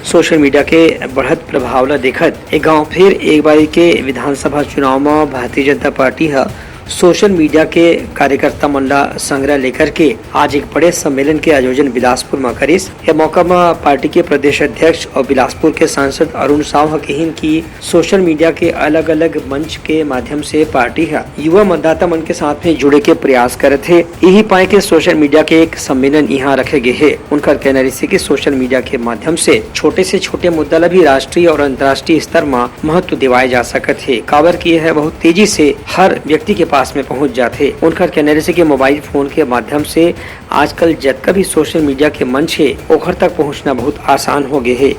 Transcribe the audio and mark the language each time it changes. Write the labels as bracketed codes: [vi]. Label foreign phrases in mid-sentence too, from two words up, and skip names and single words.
[en] social media [hne] के बढ़त प्रभाव ला देखत एक गांव फिर एक बारी के विधानसभा चुनाव में भारतीय जनता पार्टी [en] social media [hne] के कार्यकर्ता मन ला संग्रह लेकर के आज एक बड़े सम्मेलन के आयोजन बिलासपुर में करिस। यह मौका में पार्टी के प्रदेश अध्यक्ष और बिलासपुर के सांसद अरुण साव कहिन की [en] social media [hne] के अलग अलग मंच के माध्यम से पार्टी युवा मतदाता मन के साथ में जुड़े के प्रयास करत है। यही पाए के [en] social media [hne] के एक सम्मेलन यहाँ रखे गए है। उनका कहना रही की [en] social media [hne] के माध्यम से छोटे मुद्दा ला भी राष्ट्रीय और अंतर्राष्ट्रीय स्तर में महत्व दिवाए जा सकत है। काबर की है बहुत तेजी से हर व्यक्ति के पास में पहुंच जाते। उनका कहना है कि [en] mobile phone [hne] के माध्यम से आजकल जतका भी [en] social media [hne] के मंच है ओखर तक पहुंचना बहुत आसान हो गए है।